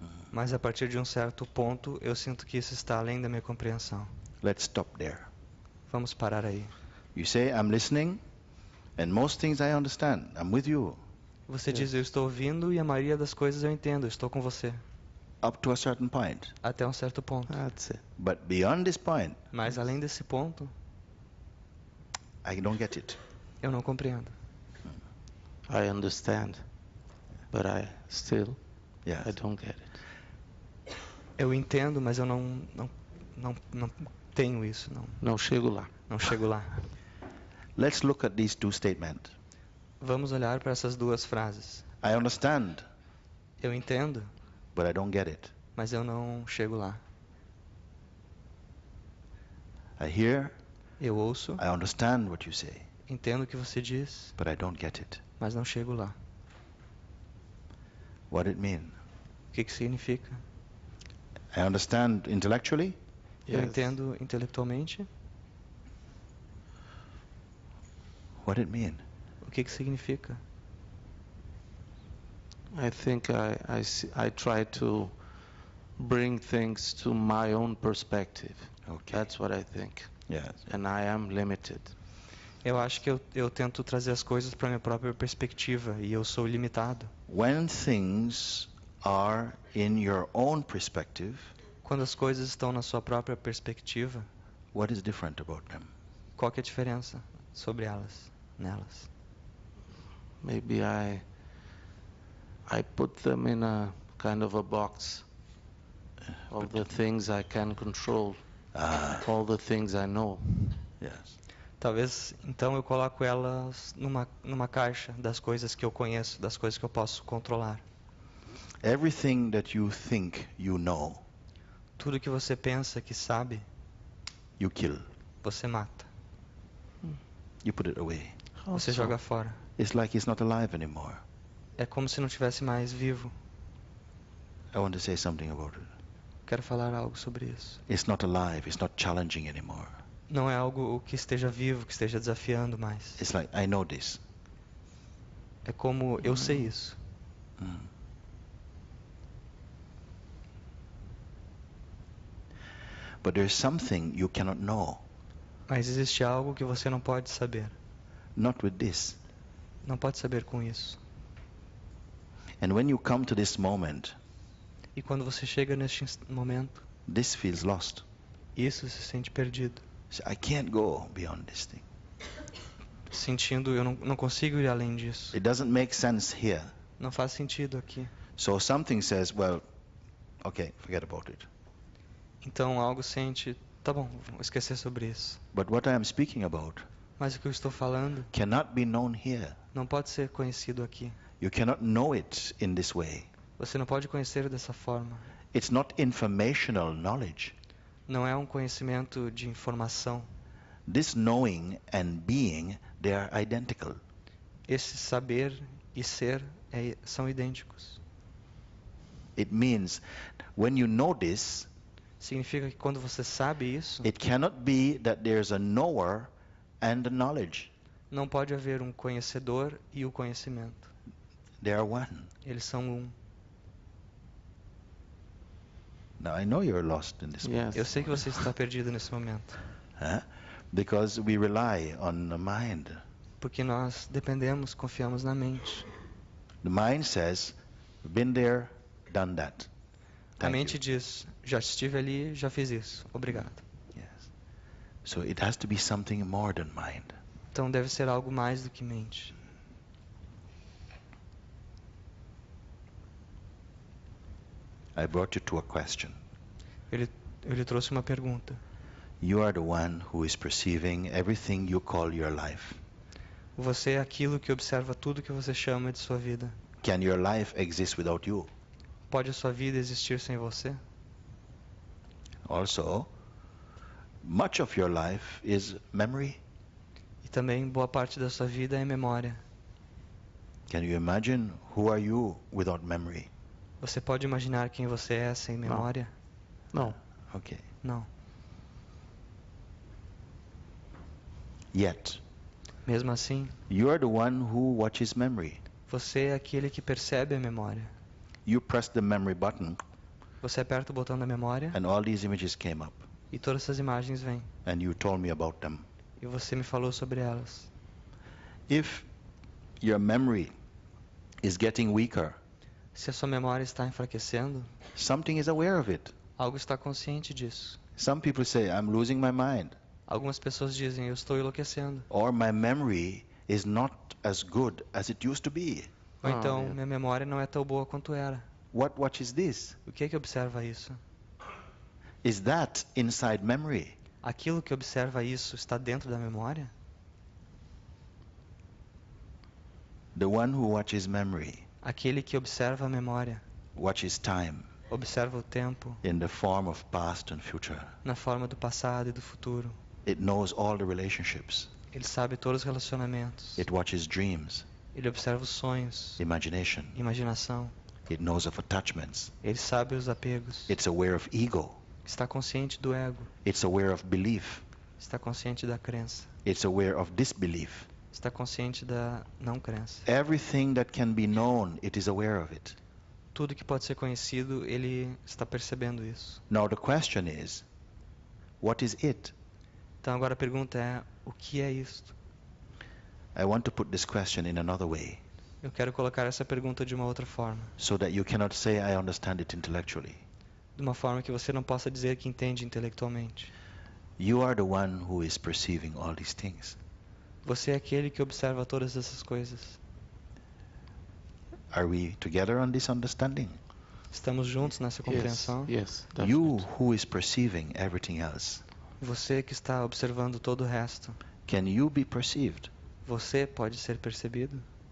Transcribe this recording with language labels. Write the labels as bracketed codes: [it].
[pt] Mas a partir de um certo ponto, eu sinto que isso está além da minha compreensão. [en] Let's stop there. [pt] Vamos parar aí. [en] You say, I'm listening, and most things I understand. I'm with you. [pt] Você diz, eu estou ouvindo e a maioria das coisas eu entendo, eu estou com você. [en] Up to a certain point. [pt] Até um certo ponto. [en] That's it. But beyond this point, [pt] Mas além desse ponto, [en] I don't get it. [pt] eu não compreendo. [en] I understand, but I Yes. don't get it. [pt] Eu entendo, mas eu não tenho isso, Não chego lá. não chego lá. [en] Let's look at these two statements. [pt] Vamos olhar para essas duas frases. [en] I understand, [pt] Eu entendo, [en] but I don't get it. [pt] mas eu não chego lá. [en] I hear, [pt] Eu ouço, [en] I understand what you say, [pt] entendo o que você diz, [en] but I don't get it. [pt] mas não chego lá. [en] What it mean? [pt] O que significa? [en] I understand intellectually, [pt] Eu [en] Yes. [pt] entendo intelectualmente. [en] what it mean? [pt] O que significa? [en] I think I try to bring things to my own perspective. Okay. That's what I think. Yes. And I am limited. [pt] Eu acho que eu tento trazer as coisas para minha própria perspectiva e eu sou limitado. [en] When things are in your own perspective, [pt] Quando as coisas estão na sua própria perspectiva, [en] what is different about them? [pt] qual que é a diferença sobre nelas? [en] Maybe I put them in a kind of a box of the things I can control, all the things I know. Yes. [pt] Talvez então eu coloco elas numa caixa das coisas que eu conheço, das coisas que eu posso controlar. [en] Everything that you think you know, [pt] Tudo que você pensa que sabe, [en] you kill. [pt] você mata. [en] You put it away. [pt] Você [en] Also, [pt] joga fora. [en] It's like it's not alive anymore. [pt] É como se não tivesse mais vivo. [en] I want to say something about it. [pt] Quero falar algo sobre isso. [en] It's not alive. It's not challenging anymore. [pt] Não é algo que esteja vivo, que esteja desafiando mais. [en] It's like, I know this. [pt] É como eu sei isso. Mm. [en] But there's something you cannot know. [pt] Mas existe algo que você não pode saber. [en] Not with this. [pt] Não pode saber com isso. [en] And when you come to this moment, [pt] E quando você chega neste momento, [en] this feels lost. [pt] isso se sente perdido. [en] So I can't go beyond this thing. [pt] Sentindo, eu não consigo ir além disso. [en] It doesn't make sense here. [pt] Não faz sentido aqui. [en] So something says, well, okay, forget about it. [pt] Então algo sente, tá bom, vou esquecer sobre isso. [en] But what I am speaking about [pt] Mas o que eu estou falando [en] cannot be known here. [pt] não pode ser conhecido aqui. [en] You cannot know it in this way. [pt] Você não pode conhecer dessa forma. [en] It's not informational knowledge. [pt] Não é um conhecimento de informação. [en] This knowing and being, they are identical. [pt] Esse saber e ser são idênticos. [en] It means when you know this, [pt] Significa que quando você sabe isso, [en] it cannot be that there's a knower and a knowledge. [pt] não pode haver um conhecedor e o conhecimento. [en] They are one. [pt] Eles são um. [en] Now I know you're lost in this yes. [pt] Eu sei que você está perdido nesse momento, huh? [en] Because we rely on the mind. [pt] porque nós dependemos, confiamos na mente. [en] The mind says, been there, done that. [pt] A [en] Thank [pt] mente [en] you. [pt] diz, já estive ali, já fiz isso. Obrigado. [en] Yes. So it has to be something more than mind. [pt] Então deve ser algo mais do que mente. [en] I brought you to a question. [pt] Eu lhe trouxe uma pergunta. [en] You are the one who is perceiving everything you call your life. [pt] Você é aquilo que observa tudo que você chama de sua vida. [en] Can your life exist without you? [pt] Pode a sua vida existir sem você? [en] Also, much of your life is memory. [pt] E também boa parte da sua vida é memória. [en] Can you imagine who are you without memory? [pt] Você pode imaginar quem você é sem memória? [en] No. Okay. [pt] Não. [en] Yet, [pt] Mesmo assim, [en] you are the one who watches memory. [pt] você é aquele que percebe a memória. [en] You press the memory button [pt] Você aperta o botão da memória [en] and all these images came up [pt] e todas essas imagens vêm. [en] and you told me about them. [pt] E você me falou sobre elas. [en] If your memory is getting weaker, [pt] Se a sua memória está enfraquecendo, [en] something is aware of it. [pt] algo está consciente disso. [en] Some people say, I'm losing my mind, [pt] Algumas pessoas dizem, eu estou enlouquecendo. [en] or my memory is not as good as it used to be. [pt] Ou Ah, então, é. minha memória não é tão boa quanto era. [en] What is this? [pt] O que é que observa isso? [en] Is that inside memory? [pt] Aquilo que observa isso está dentro da memória? [en] The one who watches memory [pt] Aquele que observa a memória, [en] watches time [pt] observa o tempo [en] in the form of past and future. [pt] na forma do passado e do futuro. [en] It knows all the relationships. [pt] Ele sabe todos os relacionamentos. [en] It watches dreams, [pt] Ele observa os sonhos, [en] imagination. [pt] imaginação. [en] It knows of attachments. [pt] Ele sabe os apegos. [en] It's aware of ego. [pt] Está consciente do ego. [en] It's aware of belief. [pt] Está consciente da crença. [en] It's aware of disbelief. [pt] Está consciente da não crença. [en] Everything that can be known, it is aware of it. [pt] Tudo que pode ser conhecido, ele está percebendo isso. [en] Now the question is, what is it? [pt] Então agora a pergunta é, o que é isto? [en] I want to put this question in another way, [pt] Eu quero colocar essa pergunta de uma outra forma. [en] so that you cannot say I understand it intellectually. [pt] De uma forma que você não possa dizer que entende intelectualmente. [en] You are the one who is perceiving all these things. [pt] Você é aquele que observa todas essas coisas. [en] Are we together on this understanding? [pt] Estamos juntos nessa compreensão? [en] Yes, You definitely. who is perceiving everything else, [pt] Você que está observando todo o resto, [en] can you be perceived? [pt] você pode ser percebido?